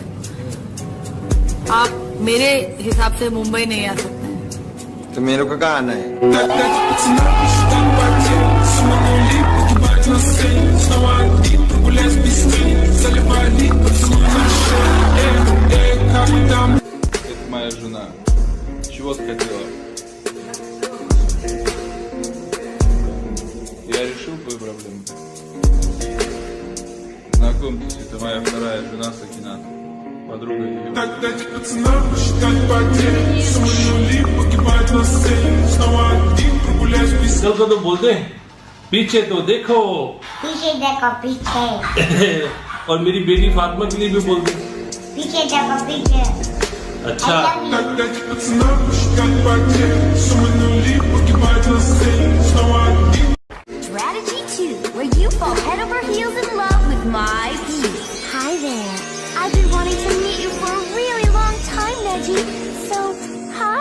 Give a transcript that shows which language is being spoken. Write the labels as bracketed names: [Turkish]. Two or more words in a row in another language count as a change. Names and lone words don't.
[Hindi] आप मेरे हिसाब से मुंबई नहीं आ सकते हैं। तो मेरे को गाना है। [Russian] Это моя жена. Чего ты хотела? Я решил твою проблему. Знакомьтесь, это моя вторая жена Сакинат. Подруга ее. [Hindi] चल तो बोलते पीछे तो देखो, पीछे देखो पीछे। और मेरी बेटी फातिमा के लिए भी बोल दे पीछे देखो पीछे। अच्छा। [English] Strategy 2, where you fall head over heels in love with my piece. Hi there. I've been wanting to meet you for a really long time, Neji. So, hi.